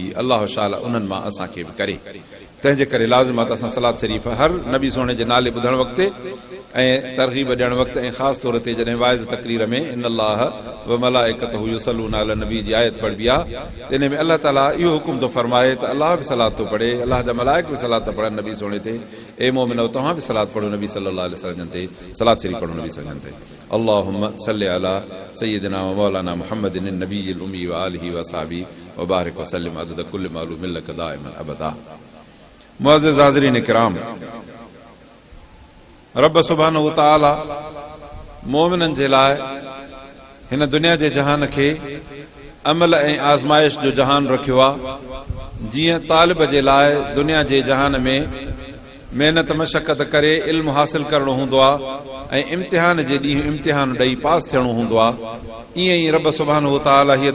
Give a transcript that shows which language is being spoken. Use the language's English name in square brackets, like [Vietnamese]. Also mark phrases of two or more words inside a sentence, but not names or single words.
[Sindhi] अल्लाह शाला उन्हनि मां असांखे बि करे। तंहिंजे करे लाज़िम आहे त असां सलात शरीफ़ हर नबी सोणे जे नाले ॿुधण वक़्तु ऐं तरग़ीब ॾियण वक़्तु ऐं ख़ासि तौर ते जॾहिं वाइज़ तक़रीर में [Arabic] إن الله و ملائكته يصلون على النبي [Sindhi] जी आयत पढ़बी आहे त इन में अल्लाह ताला इहो हुकुम थो फरमाए त अल्लाह बि सलात थो पढ़े, अल्लाह जा मलाइक बि सलात था पढ़नि नबी सोणे ते। ए मोमिनो तव्हां बि सलात पढ़ो नबी [Arabic] صلى الله عليه وسلم [Sindhi] ते, सलात शरीफ़ पढ़ो नबी [Arabic] صلى الله عليه وسلم [Sindhi] ते। [Arabic] اللهم صل على سيدنا و مولانا محمد النبي الأمي و آله و أصحابه و بارك و سلم عدد كل معلوم لك دائما أبدا. [Sindhi] मुअज़्ज़िज़ हाज़रीन किराम, रब [Arabic] سبحانه و تعالى [Sindhi] मोमिननि जे लाइ हिन दुनिया जे जहान खे अमल ऐं आज़माइश जो जहान रखियो आहे। जीअं तालिब जे लाइ दुनिया जे जहान में महिनत मशक़त करे इल्मु हासिल करणो हूंदो आहे ऐं इम्तिहान जे ॾींहुं इम्तिहान ॾेई पास थियणो हूंदो आहे, ईअं ई रब [Arabic] سبحانه و تعالى [Sindhi] हीअ